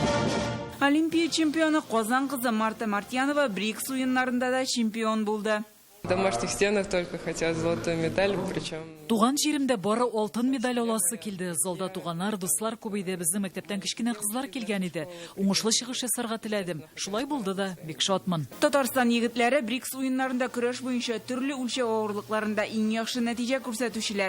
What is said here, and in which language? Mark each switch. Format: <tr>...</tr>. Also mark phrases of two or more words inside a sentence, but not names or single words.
<tt>Олимпия чемпионы Казан кызы Марта Мартьянова БРИКС уеннарында да чемпион булды.</tt> <ru>В домашних стенах только хотят золотой медаль, причем...</ru> <tt>Туган җиремдә бары алтын медаль аласы килде. Залда туганнар, дуслар күбәйде. Безнең мәктәптән кечкенә кызлар килгән иде. Уңышлы чыгыш ясарга теләдем. Шулай булды да, бик шатмын. Татарстан егетләре БРИКС уеннарында көрәш буенча төрле үлчәү авырлыкларында иң яхшы нәтиҗә күрсәтүчеләр.</tt>